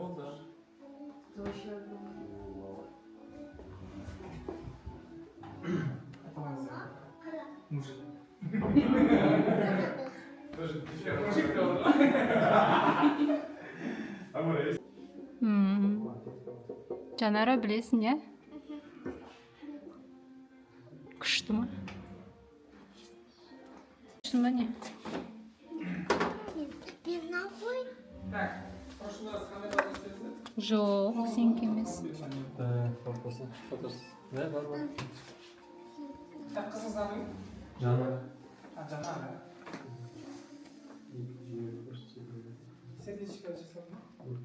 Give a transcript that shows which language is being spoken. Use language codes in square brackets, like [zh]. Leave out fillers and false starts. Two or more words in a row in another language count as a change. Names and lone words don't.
[ru] Вот, да. Это он сделал. Мужик. Мужик сделал. Амуре, [kk] Жанара білесің, е? Күшті ма? Күшті ма не? [ru] Так, в прошлый раз [kk] қандай балды істедіңіз? Жоқ, сенікі емес. Фотосы. Да, бар. Так, қызыңыз аты кім? Жанар. Жанар, да? Сердечко жасады ма?